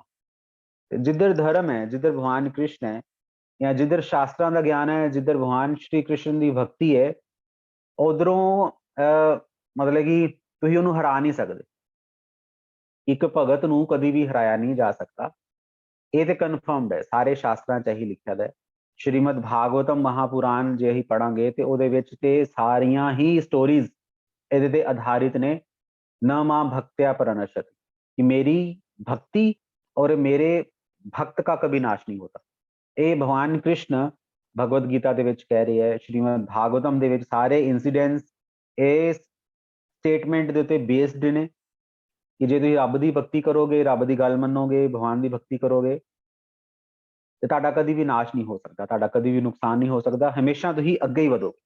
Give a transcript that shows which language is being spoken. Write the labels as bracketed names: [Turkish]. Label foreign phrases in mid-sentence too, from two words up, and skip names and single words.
[Punjabi] ਜਿੱਧਰ ਧਰਮ ਹੈ, ਜਿੱਧਰ ਭਗਵਾਨ ਕ੍ਰਿਸ਼ਨ ਹੈ, ਜਾਂ ਜਿੱਧਰ ਸ਼ਾਸਤਰਾਂ ਦਾ ਗਿਆਨ ਹੈ, ਜਿੱਧਰ ਭਗਵਾਨ ਸ਼੍ਰੀ ਕ੍ਰਿਸ਼ਨ ਦੀ ਭਗਤੀ ਹੈ, ਉਧਰੋਂ ਮਤਲਬ ਕਿ ਤੁਸੀਂ ਉਹਨੂੰ ਹਰਾ ਨਹੀਂ ਸਕਦੇ। ਇੱਕ ਭਗਤ ਨੂੰ ਕਦੀ ਵੀ ਹਰਾਇਆ ਨਹੀਂ ਜਾ ਸਕਦਾ, ਇਹ ਤੇ ਕਨਫਰਮਡ ਹੈ, ਸਾਰੇ ਸ਼ਾਸਤਰਾਂ 'ਚ ਇਹੀ ਲਿਖਿਆ ਹੈ। ਸ਼੍ਰੀਮਦ ਭਾਗਵਤਮ ਮਹਾਪੁਰਾਣ ਜੇ ਅਸੀਂ ਪੜਾਂਗੇ ਤੇ ਉਹਦੇ ਵਿੱਚ ਤੇ ਸਾਰੀਆਂ ਹੀ ਸਟੋਰੀਜ਼ ਇਹਦੇ ਤੇ ਆਧਾਰਿਤ ਨੇ। [Sanskrit] न मां भक्त्या परनश्यति, [Hindi] कि मेरी भक्ति और मेरे भक्त का कभी नाश नहीं होता। [Punjabi] ਇਹ ਭਗਵਾਨ ਕ੍ਰਿਸ਼ਨ ਭਗਵਦ ਗੀਤਾ ਦੇ ਵਿੱਚ ਕਹਿ ਰਹੇ ਹੈ, ਸ਼੍ਰੀਮਦ ਭਾਗਵਤਮ ਦੇ ਵਿੱਚ ਸਾਰੇ ਇਨਸੀਡੈਂਟਸ ਇਸ ਸਟੇਟਮੈਂਟ ਦੇ ਉੱਤੇ ਬੇਸਡ ਨੇ ਕਿ ਜੇ ਤੁਸੀਂ ਰੱਬ ਦੀ ਭਗਤੀ ਕਰੋਗੇ, ਰੱਬ ਦੀ ਗੱਲ ਮੰਨੋਗੇ, ਭਗਵਾਨ ਦੀ ਭਗਤੀ ਕਰੋਗੇ ਤੇ ਤੁਹਾਡਾ ਕਦੀ ਵੀ ਨਾਸ਼ ਨਹੀਂ ਹੋ ਸਕਦਾ, ਤੁਹਾਡਾ ਕਦੀ ਵੀ ਨੁਕਸਾਨ ਨਹੀਂ ਹੋ ਸਕਦਾ, ਹਮੇਸ਼ਾ ਤੁਸੀਂ ਅੱਗੇ ਹੀ ਵਧੋਗੇ।